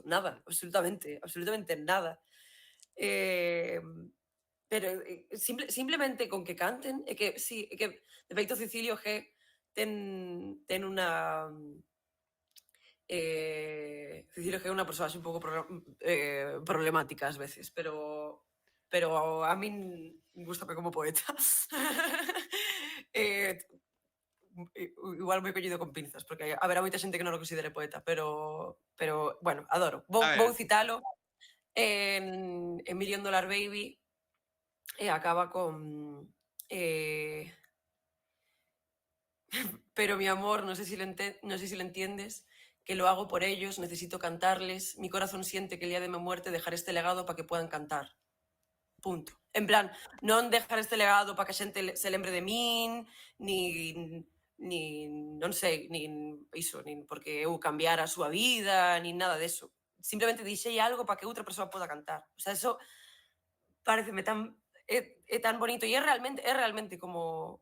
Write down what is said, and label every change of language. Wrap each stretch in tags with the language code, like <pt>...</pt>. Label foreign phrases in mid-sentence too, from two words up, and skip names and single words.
<gl>Nada, absolutamente, absolutamente nada. Eh, pero simplemente con que canten, é que sí, é que de feito Cecilio G ten unha Cecilio G é unha persoa un pouco problemática ás veces, pero a min gústame como poeta. eh, igual moi collido con pinzas, porque haberá moita xente que non o considere poeta, pero bueno, adoro. A Vou ver, citalo en</gl> <es>Million Dollar Baby</es> <gl>e acaba con</gl> <es>eh, pero mi amor, no sé si lo entiendes, que lo hago por ellos, necesito cantarles, mi corazón siente que el día de mi muerte dejaré este legado para que puedan cantar.</es> <gl>Punto. En plan, non</gl> <es>dejar este legado</es> <gl>para que a xente se lembre de min, nin non sei, nin iso, nin porque eu cambiara a súa vida, nin nada deso. Simplemente dixei algo para que outra persoa poda cantar.</gl> <es>O sea,</es> <gl>eso pareceme tan é tan bonito e é realmente como</gl>